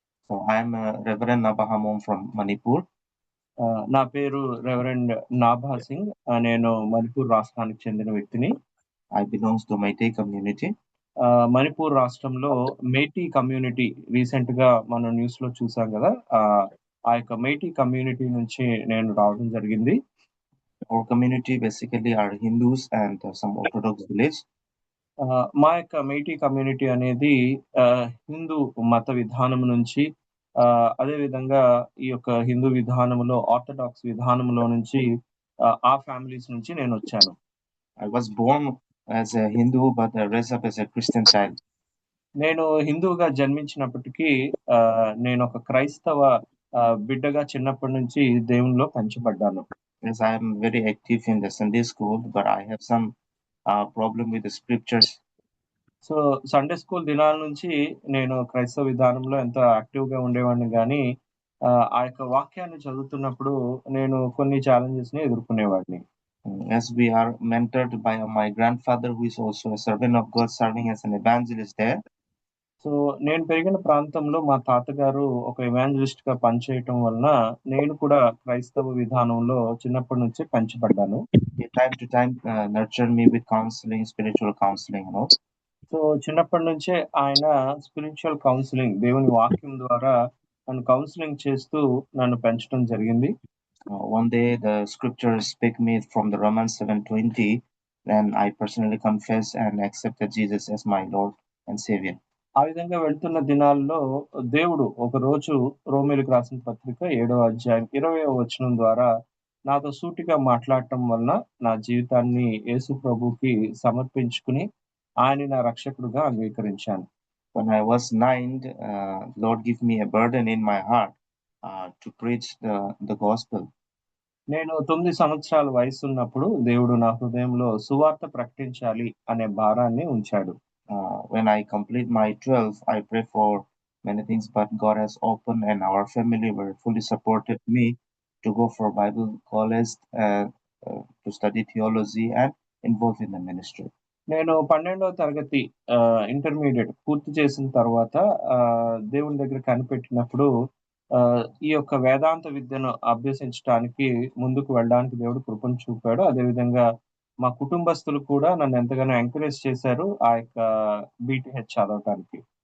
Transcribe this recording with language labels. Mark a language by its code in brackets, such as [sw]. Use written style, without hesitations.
[en] So I'm reverend Nabha Hamom from Manipur. [te] నా పేరు reverend Nabha Singh. నేను మణిపూర్ రాష్ట్రానికి చెందిన వ్యక్తిని. [en] I belongs to Meitei community. [te] Manipur రాష్ట్రంలో మేటీ కమ్యూనిటీ రీసెంట్ గా మనం న్యూస్ లో చూసాం కదా, ఆ యొక్క మేటీ కమ్యూనిటీ నుంచి నేను రావడం జరిగింది. [en] Our community basically are Hindus and some Orthodox village. [te] మా యొక్క మేటీ కమ్యూనిటీ అనేది హిందూ మత విధానం నుంచి అదే విధంగా ఈ యొక్క హిందూ విధానంలో ఆర్థడాక్స్ విధానంలో నుంచి ఆ ఫ్యామిలీస్ నుంచి నేను వచ్చాను. [en] I was born as a Hindu but raised up as a Christian child. [te] నేను హిందువుగా జన్మించినప్పటికీ నేను ఒక క్రైస్తవ బిడ్డగా చిన్నప్పటి నుంచి దేవునిలో పెంచబడ్డాను. [en] Yes, I am very active in the Sunday school, but I have some problem with the scriptures. [te] So Sunday school దినాల నుంచి నేను క్రైస్తవ విధానంలో ఎంతో యాక్టివ్ గా ఉండేవాడిని, కానీ ఆ యొక్క వాక్యాన్ని చదువుతున్నప్పుడు నేను కొన్ని ఛాలెంజెస్ ని ఎదుర్కొనేవాడిని. [en] As we are mentored by my grandfather, who is also a servant of God, serving as an evangelist there. [te] So నేను పెరిగిన ప్రాంతంలో మా తాతగారు ఒక ఎవాంజలిస్ట్ గా పనిచేయటం వలన నేను కూడా క్రైస్తవ విధానంలో చిన్నప్పటి నుంచి పెంచబడ్డాను. [en] Time to time nurture me with counseling, spiritual counseling, you know. [te] So చిన్నప్పటి నుంచే ఆయన స్పిరిచువల్ కౌన్సిలింగ్, దేవుని వాక్యం ద్వారా నన్ను కౌన్సిలింగ్ చేస్తూ నన్ను పెంచడం జరిగింది. [en] One day the scriptures speak me from the Romans 7:20, and I personally confess and accepted Jesus as my Lord and Savior. [te] ఆ విధంగా వెళ్తున్న దినాల్లో దేవుడు ఒక రోజు రోమీయులకు రాసిన పత్రిక 7వ అధ్యాయం 20వ వచనం ద్వారా నాతో సూటిగా మాట్లాడటం వలన నా జీవితాన్ని యేసు ప్రభుకి సమర్పించుకుని ఆయన నా రక్షకుడుగా అంగీకరించాను. [en] When I was 9, Lord gave me a burden in my heart to preach the gospel. [te] నేను 9 సంవత్సరాల వయసు ఉన్నప్పుడు దేవుడు నా హృదయంలో సువార్త ప్రకటించాలి అనే భారాన్ని ఉంచాడు. [en] When I complete my 12, I pray for many things, but God has opened and our family were fully supported me to go for Bible college, to study theology and involved in the ministry. [te] నేను 12వ తరగతి intermediate పూర్తి చేసిన తర్వాత దేవుని దగ్గర కనిపెట్టినప్పుడు ఈ యొక్క వేదాంత విద్యను అభ్యసించడానికి ముందుకు వెళ్ళడానికి దేవుడు కృపను చూపాడు. అదేవిధంగా మా కుటుంబస్తులు కూడా నన్ను ఎంతగానో ఎంకరేజ్ చేశారు ఆ యొక్క బీటీహెచ్ చదవటానికి.